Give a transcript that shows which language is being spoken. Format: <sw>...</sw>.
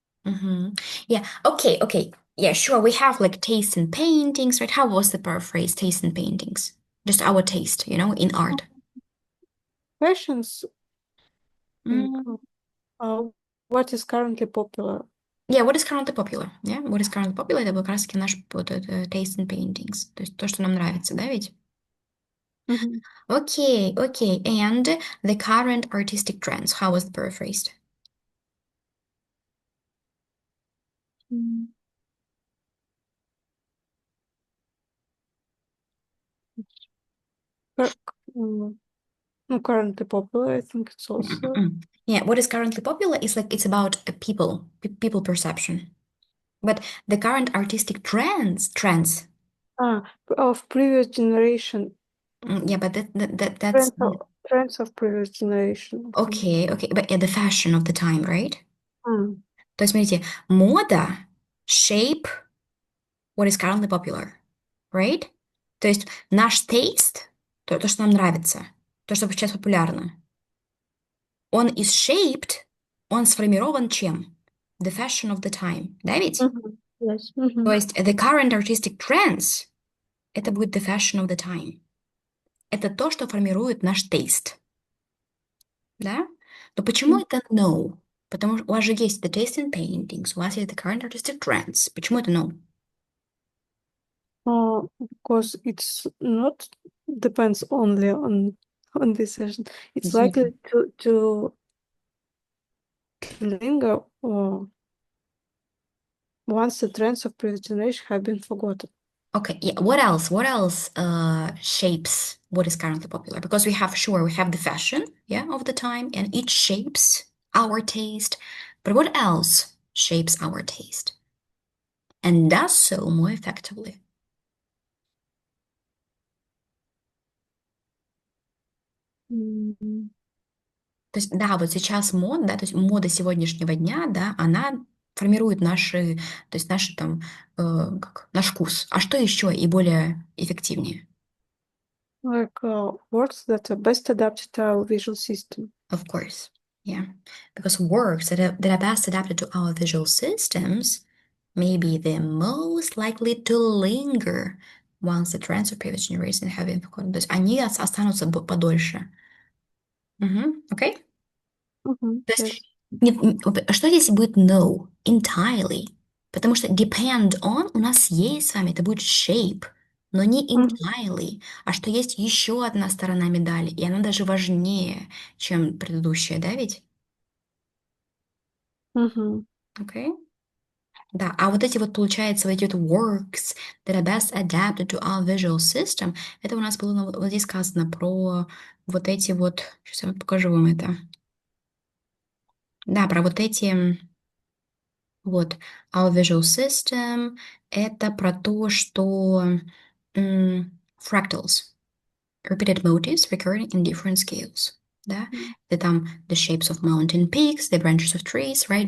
<en>Mhm. Yeah. Okay. Okay. Yeah. Sure. We have like taste in paintings, right? How was the paraphrase? Taste in paintings. Just our taste, in art. Fashions, think, Mm. uh, what is currently popular. Yeah. What is currently popular? Yeah. What is currently popular?</en> <ru>Это как раз таки наш вот это</ru> <en>taste in paintings.</en> <ru>То есть то, что нам нравится, да, ведь? Мгм.</ru> <en>Okay. Okay. And the current artistic trends. How was the paraphrased? М, cur- no, currently popular, I think it's also. Yeah. What is currently popular is like it's about people perception. But the current artistic trends. Of previous generation. Yeah, but that's Trends of previous generation, I think. okay, okay, but the fashion of the time, right? М,</en> <ru>То есть, смотрите, мода</ru> <en>shape what is currently popular, right?</en> <ru>То есть наш taste, то, что нам нравится, то, что сейчас популярно, он</ru> <en>is shaped,</en> <ru>он сформирован чем?</ru> <en>The fashion of the time,</en> <ru>да ведь?</ru> <en>мгм. Yes.</en> <ru>То Мгм.</ru> <en>есть the current artistic trends —</en> <ru>это будет</ru> <en>the fashion of the time.</en> <ru>Это то, что формирует наш taste. Да? Но почему М. это no? Потому что у вас же есть</ru> <en>the taste in paintings,</en> <ru>у вас есть</ru> <en>the current artistic trends.</en> <ru>Почему это no?</ru> <en>Because it's not depends only on this session. It's Yeah. likely to linger once the trends of previous generation have been forgotten. Okay, yeah. What else? What else shapes what is currently popular? Because we have, sure, we have the fashion, yeah, of the time, and it shapes our taste. But what else shapes our taste and does so more effectively? М,</en> <ru>То есть, да, вот сейчас мода, да, то есть мода сегодняшнего дня, да, она формирует наши, то есть наши там, наш вкус. А что еще и более эффективнее?</ru> <en>Like works that are best adapted to our visual system. Of course, yeah, because works that are best adapted to our visual systems may be the most likely to linger once the trends of previous generation have been forgotten.</en> <ru>То есть они останутся подольше. Окей? Мгм. То есть,</ru> <en>Yes.</en> <ru>а что здесь будет no?</ru> <en>Entirely.</en> <ru>Потому что</ru> <en>depend on</en> <ru>у нас есть с вами, это будет shape, но не Мгм.</ru> <en>entirely.</en> <ru>А что есть еще одна сторона медали, и она даже важнее, чем предыдущая, да ведь? Мгм. Окей? Да, а вот эти вот, получается, вот эти вот</ru> <en>works that are best adapted to our visual system,</en> <ru>это у нас было вот здесь сказано про вот эти вот, сейчас я покажу вам это. Да, про вот эти.</ru> <en>Вот, our visual system —</en> <ru>это про то, что</ru> <en>fractals, repeated motifs recurring in different scales.</en> <ru>Да, это там</ru> <en>the shapes of mountain peaks, the branches of trees, right?</en>